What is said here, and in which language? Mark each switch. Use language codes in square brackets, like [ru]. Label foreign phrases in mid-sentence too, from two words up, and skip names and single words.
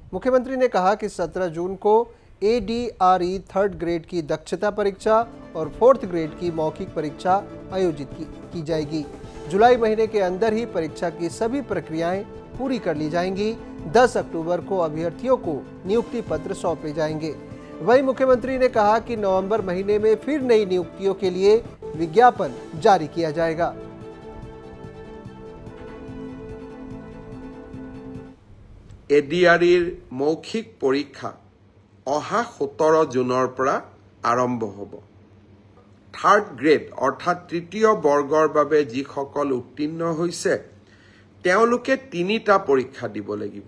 [hi] मुख्यमंत्री ने कहा कि 17 जून को ADRE 3rd ग्रेड की दक्षता परीक्षा और 4th ग्रेड की मौखिक परीक्षा आयोजित की जाएगी। जुलाई महीने के अंदर ही परीक्षा की सभी प्रक्रियाएं पूरी कर ली जाएंगी। 10 अक्टूबर को अभ्यर्थियों को नियुक्ति पत्र सौंपे जाएंगे। वहीं मुख्यमंत्री ने कहा कि नवंबर महीने में फिर नई नियुक्तियों के लिए विज्ञापन जारी किया जाएगा। [as] ADREৰ মৌখিক পৰীক্ষা অহা 17 জুনৰ পৰা আৰম্ভ হ'ব। 3rd গ্ৰেড অৰ্থাৎ তৃতীয় বৰ্গৰ বাবে যিসকল উত্তীৰ্ণ হৈছে তেওঁলোকে 3টা পৰীক্ষা দিব লাগিব।